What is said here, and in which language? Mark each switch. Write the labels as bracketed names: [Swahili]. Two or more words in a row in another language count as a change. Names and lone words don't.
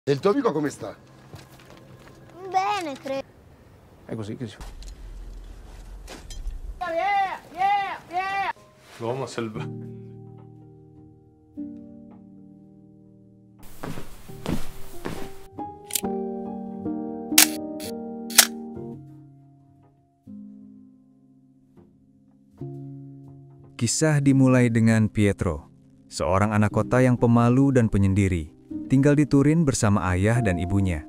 [Italian] E il tuo amico come sta? Bene, credo. È così che si fa. L'uomo selvaggio. [Indonesian] Kisah dimulai dengan Pietro, seorang anak kota yang pemalu dan penyendiri, tinggal di Turin bersama ayah dan ibunya.